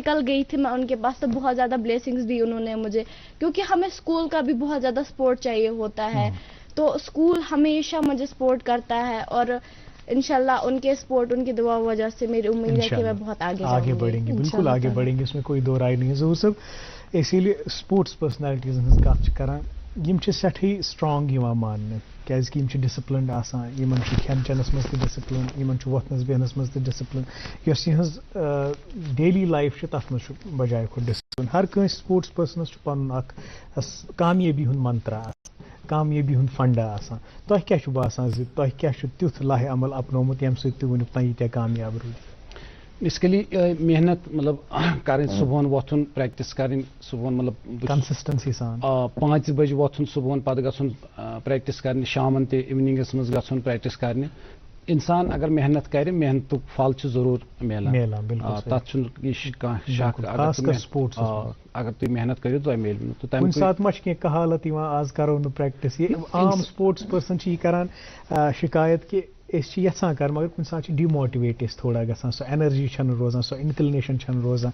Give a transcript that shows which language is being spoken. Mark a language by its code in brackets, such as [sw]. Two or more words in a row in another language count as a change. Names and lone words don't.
[ur] کل گئی تھی میں ان کے پاس, تو بہت زیادہ بلیسنگز دی انہوں نے مجھے, کیونکہ ہمیں اسکول کا بھی بہت زیادہ سپورٹ چاہیے ہوتا ہے. تو اسکول ہمیشہ مجھے سپورٹ کرتا ہے, اور انشاءاللہ ان کے سپورٹ, ان کی دعا وجہ سے میری امید ہے کہ میں بہت آگے بڑھیں گے. بالکل آگے بڑھیں گے, اس میں کوئی دو رائے نہیں ہے. [ks] ظہور صاحب, اسی لیے [en] sports personalities [ks] ہٕنٛز کتھ چھِ کران, یم چھِ سٮ۪ٹھٕے سٹرانگ یِوان ماننہٕ, کیازکہِ یم چھِ ڈسپلنڈ آسان, یمن چھُ کھٮ۪ن چٮ۪نس منٛز تہِ ڈسپلن, یمن چھُ وۄتھنس بیہنس منٛز تہِ ڈسپلن. یۄس یِہٕنٛز [en] daily life [ks] چھِ تتھ منٛز چھُ بجاے کھۄتہٕ ڈسپلن. ہر کٲنٛسہِ [en] sports persons [ks] چھُ پنُن اکھ کامیٲبی ہُنٛد منترا آسان, کامیٲبی ہُنٛد فنڈا آسان. تۄہہِ کیٛاہ چھُ باسان زِ تۄہہِ کیٛاہ چھُ تیُتھ لاہہِ عمل اپنومُت ییٚمہِ سۭتۍ تُہۍ وُنیُک تام ییٖتیٛاہ کامیاب روٗدۍ؟ [ur] اس کے لیے محنت مطلب کریں, صبح ووتھن پریکٹس کریں, صبح مطلب [ks] کنسسٹنسی سان 5 بجے ووتھن صبح, پتہ گژھن پریکٹس کرنے, شامن تہ ایوننگس مز گژھن پریکٹس کرنے. [ur] انسان اگر محنت کرے, [ks] محنتُک پھل چھُ ضرور ملان. تتھ چھُنہٕ یہِ کانٛہہ شک, اگر تُہۍ محنت کٔرِو تۄہہِ میلہِ. کُنہِ ساتہٕ ما چھِ کینٛہہ کہالت یِوان آز کرو نہٕ پریکٹس, یہِ عام [en] sports person [ks] چھِ یہِ کران شکایت کہِ أسۍ چھِ یژھان کر, مگر کُنہِ ساتہٕ چھِ ڈِماٹِویٹ أسۍ تھوڑا گژھان, سۄ اینرجی چھنہٕ روزان, سۄ انکلنیشن چھنہٕ روزان.